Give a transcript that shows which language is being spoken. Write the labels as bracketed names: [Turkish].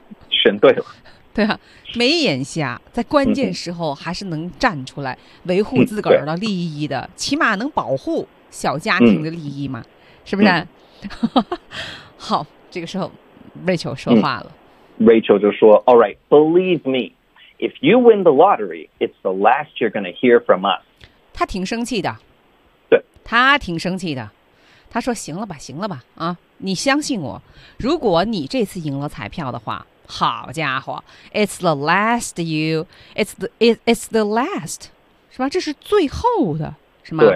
[Chinese] 选对了，对啊，没眼瞎，在关键时候还是能站出来维护自个儿的利益的、起码能保护小家庭的利益嘛、是不是、好，这个时候 Rachel 说话了、 [English] Rachel [Chinese] 就说 [English] All right, believe me, if you win the lottery, it's the last you're going to hear from us. [Chinese] 他挺生气的，他挺生气的，他说行了吧行了吧啊，你相信我，如果你这次赢了彩票的话，好家伙 [English] it's the last [Chinese] 是吧，这是最后的是吗？